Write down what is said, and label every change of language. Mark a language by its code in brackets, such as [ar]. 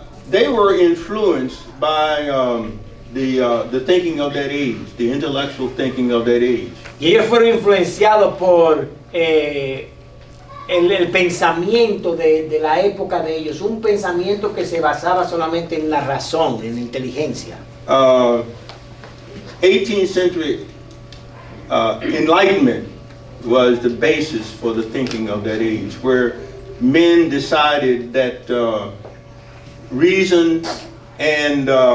[en] They were influenced by the thinking of that age, the intellectual thinking of that age. [es] Y ellos fueron influenciados por el pensamiento de la época de ellos, un pensamiento que se basaba solamente en la razón, en la inteligencia. [en] 18th century Enlightenment was the basis for the thinking of that age, where men decided that reason and